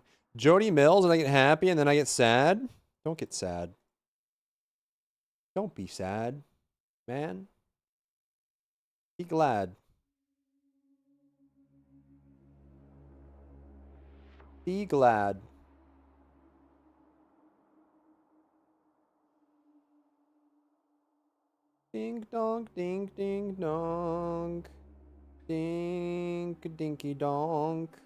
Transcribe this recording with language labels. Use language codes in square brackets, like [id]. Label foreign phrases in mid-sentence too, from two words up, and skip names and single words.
[en] Jody Mills and I get happy and then I get sad? Don't get sad. Don't be sad, man. Be glad. Be glad. Ding dong, ding ding dong. Dink dinky donk.